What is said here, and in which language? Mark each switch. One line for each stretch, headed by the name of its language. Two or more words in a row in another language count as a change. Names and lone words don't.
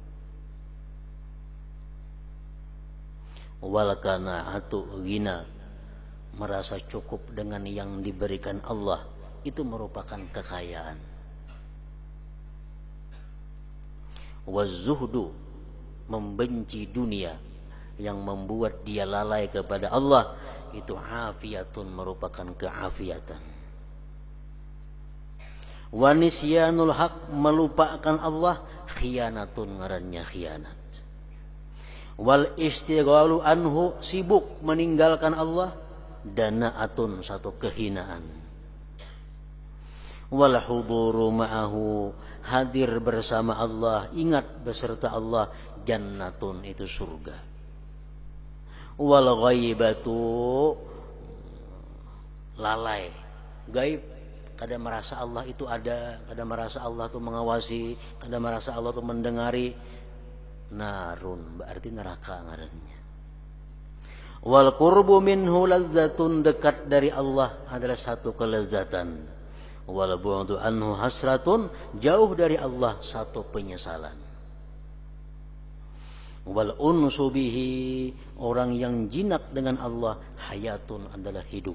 Arabic: والقناعة غنى,
Indonesian: merasa cukup dengan yang diberikan Allah itu merupakan kekayaan. Wazuhdu, membenci dunia yang membuat dia lalai kepada Allah itu afiyatun, merupakan keafiatan.
Arabic: ونسيان الحق,
Indonesian: melupakan Allah, khianatun, ngarannya khianat.
Arabic: والاشتغال عنه,
Indonesian: sibuk meninggalkan Allah, danaatun, satu kehinaan.
Arabic: والحضور معه,
Indonesian: hadir bersama Allah, ingat beserta Allah, jannatun, itu surga.
Banjar: Wal ghaibatu, lalai, gaib, kada merasa Allah itu ada, kada merasa Allah itu mengawasi, kada merasa Allah itu mendengari.
Indonesian: Narun, berarti neraka ngarannya.
Arabic: والقرب منه لذة,
Indonesian: dekat dari Allah adalah satu kelezatan.
Arabic: والبعد عنه حسرة,
Indonesian: jauh dari Allah satu penyesalan.
Arabic: والأنس به,
Indonesian: orang yang jinak dengan Allah, hayatun, adalah hidup.